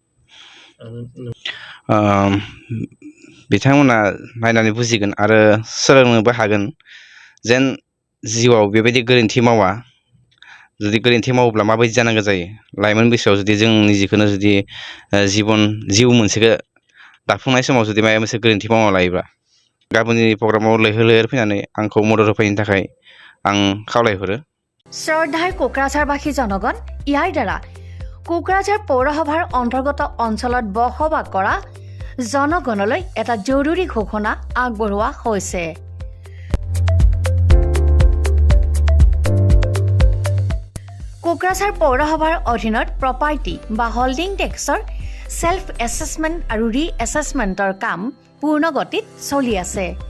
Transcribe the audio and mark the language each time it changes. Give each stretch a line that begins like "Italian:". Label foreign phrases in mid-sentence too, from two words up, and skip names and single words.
Bodo: बिथांमोना नायनानै बुजिगोन आरो सोलोंनोबो हागोन जेन जिउआव बेबायदि गोरोन्थि मावा जुदि गोरोन्थि मावोब्ला माबायदि जानांगौ जायो लाइमोन बैसोआव जुदि जों निजेखौनो जुदि जिउ मोनसेखौ दाफुंनाय समाव जुदि माबा मोनसे गोरोन्थि मावना लायोब्ला गाबोननि प्रग्रामाव लैहोर लैहोर फैनानै आंखौ मदद होफैनो थाखाय आं खावलायहरो
Assamese: শ্ৰদ্ধাৰ কোকৰাঝাৰবাসী জনগণ ইয়াৰ দ্বাৰা কোকৰাঝাৰ পৌৰসভাৰ অন্তৰ্গত অঞ্চলত বসবাস কৰা জনগণলৈ এটা জৰুৰী ঘোষণা আগবঢ়োৱা হৈছে কোকৰাঝাৰ পৌৰসভাৰ অধীনত প্ৰপাৰ্টি বা
English: holding tax self assessment
Assamese: আৰু
English: re-assessment
Assamese: কাম পূৰ্ণ গতিত চলি আছে